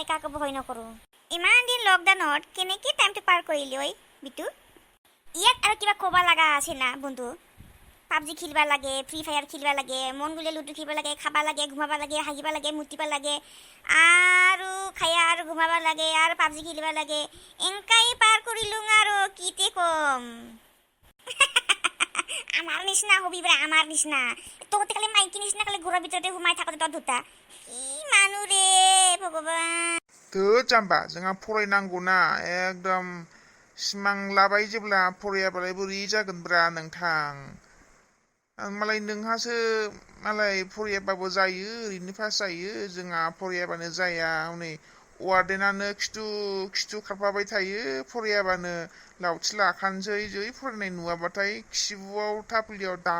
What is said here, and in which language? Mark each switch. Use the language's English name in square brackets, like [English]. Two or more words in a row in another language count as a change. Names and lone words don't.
[Assamese] কাকো ভয় নকৰোঁ ইমান দিন লকডাউনত কেনেকৈ টাইমটো পাৰ কৰিলি ঐ বিটু ইয়াত আৰু কিবা ক'ব লগা আছে না বন্ধু পাবজি খেলিব লাগে ফ্ৰী ফায়াৰ খেলিব লাগে মন গ'লে লুডু খেলিব লাগে খাব লাগে ঘুমাব লাগে হাগিব লাগে মুতিব লাগে আৰু খায়া আৰু ঘুমাব লাগে আৰু পাবজি খেলিব লাগে এনেকাই পাৰ কৰিলোঁ আৰু কিতে কম আমাৰ নিচিনা হবিব্ৰা আমাৰ নিচিনা তহঁতে খালি মাইকী নিচিনা খালি ঘৰৰ ভিতৰতে সোমাই থাকোঁতে তই দুটা কি মানুহ ৰে ভগৱান [Bodo] जाम्बा जोंहा फरायनांगौना एकदम सिमां लाबाय जेब्ला फरायाबालाय बोरै जागोनब्रा नोंथां मालाय नोंहासो मालाय फरायाबाबो जायो ओरैनो पास जायो जोंहा फरायाबानो जाया हनै वार्डेनानो खिथु खारफाबाय थायो फरायाबानो लावथि लाखानोसै जै फरायनाय नुवाबाथाय खिबुआव